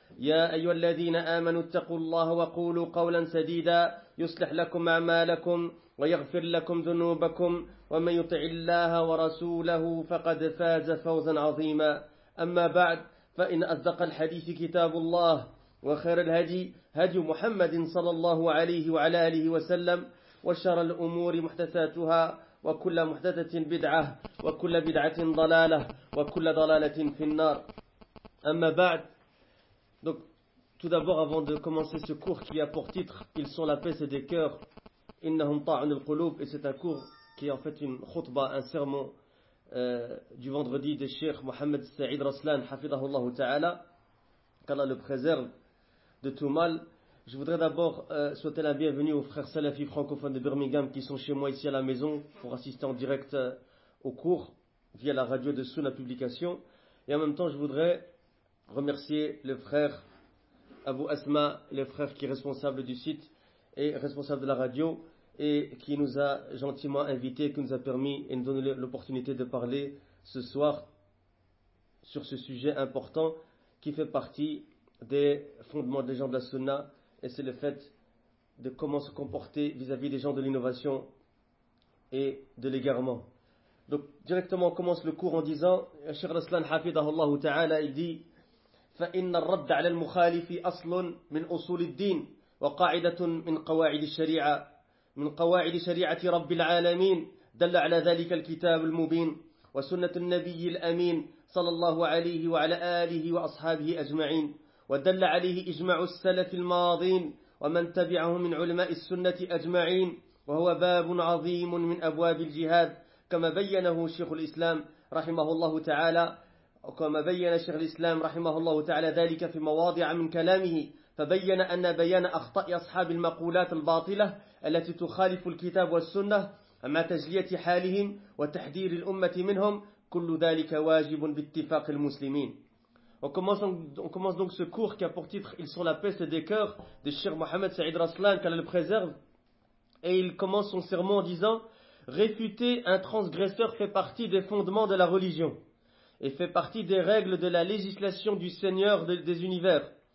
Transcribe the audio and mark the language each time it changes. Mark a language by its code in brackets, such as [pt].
[ar] يا أيها الذين آمنوا اتقوا الله وقولوا قولا سديدا يصلح لكم أعمالكم ويغفر لكم ذنوبكم ومن يطع الله ورسوله فقد فاز فوزا عظيما أما بعد فإن أصدق الحديث كتاب الله وخير الهدي هدي محمد صلى الله عليه وعلى آله وسلم وشر الأمور محدثاتها وكل محدثة بدعة وكل بدعة ضلالة وكل ضلالة في النار أما بعد. [fr] Donc, tout d'abord, avant de commencer ce cours qui a pour titre Ils sont la paix des cœurs, [ar] إنهم طاعون القلوب, [fr] et c'est un cours qui est en fait une khutbah, un sermon du vendredi de Cheikh Mohamed Saïd Raslan, Hafidahullah Ta'ala, qu'Allah le préserve de tout mal. Je voudrais d'abord souhaiter la bienvenue aux frères Salafi francophones de Birmingham qui sont chez moi ici à la maison pour assister en direct au cours via la radio de Sunna Publication. Et en même temps, je voudrais remercier le frère Abu Asma, le frère qui est responsable du site et responsable de la radio, et qui nous a gentiment invités, qui nous a permis et nous donne l'opportunité de parler ce soir sur ce sujet important qui fait partie des fondements des gens de la Sunna, et c'est le fait de comment se comporter vis-à-vis des gens de l'innovation et de l'égarement. Donc directement on commence le cours en disant Cheikh Raslan Hafidahullah Ta'ala, il dit [ar] فَإِنَّ الرَّدَّ عَلَى الْمُخَالِفِ أَصْلٌ مِنْ أُصُولِ الدِّينِ وَقَاعِدَةٌ مِنْ قَوَاعِدِ الشَّرِيعَةِ من قواعد شريعة رب العالمين دل على ذلك الكتاب المبين وسنة النبي الأمين صلى الله عليه وعلى آله وأصحابه أجمعين ودل عليه إجمع السلف الماضين ومن تبعه من علماء السنة أجمعين وهو باب عظيم من أبواب الجهاد كما بينه شيخ الإسلام رحمه الله تعالى كما بين شيخ الإسلام رحمه الله تعالى ذلك في مواضع من كلامه فبين أن بيان أخطاء أصحاب المقولات الباطلة التي تخالف الكتاب والسنة مع تجلية حالهم وتحذير الأمة منهم كل ذلك واجب باتفاق المسلمين. [fr] On commence donc ce cours qui a pour titre Ils sont la peste des cœurs de Cheikh Mohamed Saïd Raslan, qu'Allah le préserve, et il commence son sermon en disant réfuter un transgresseur fait partie des fondements de la religion et fait partie des règles de la législation du Seigneur des univers.